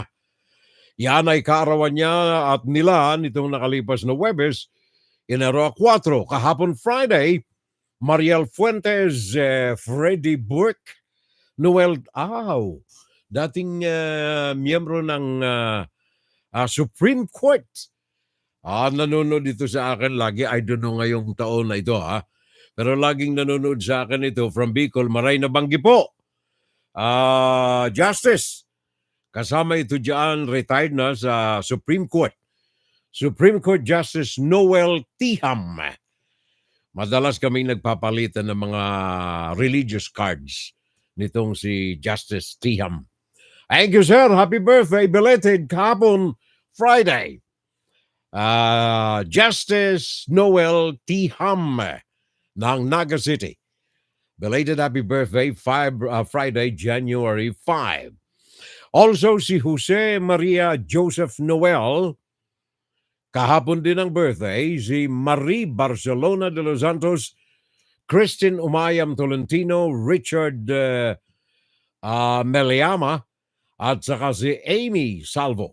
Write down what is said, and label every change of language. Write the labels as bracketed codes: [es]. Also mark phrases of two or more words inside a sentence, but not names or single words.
[tl] Yan ay kaarawan niya at nila nitong nakalipas na Huwebes, Enero 4. Kahapon Friday, Mariel Fuentes, Freddie Burke, Noel dating miyembro ng Supreme Court. Nanonood dito sa akin lagi. [en] I don't know [tl] ngayong taon na ito pero laging nanonood sa akin ito from Bicol. [bik] Maray na Banggi po. Justice. [tl] Kasama ito dyan, retired na sa Supreme Court. Supreme Court Justice Noel Tiham. Madalas kaming nagpapalitan ng mga [en] religious cards [tl] nitong si Justice Tiham. [en] Thank you, sir. Happy birthday. [tl] Belated kahapon Friday. Justice Noel Tiham ng Naga City. [en] Belated happy birthday, Friday, January 5. [tl] Also, si Jose Maria Joseph Noel, kahapon din ang birthday. Si Marie Barcelona de los Santos, Christine Umayam Tolentino, Richard Meliama, at saka si Amy Salvo.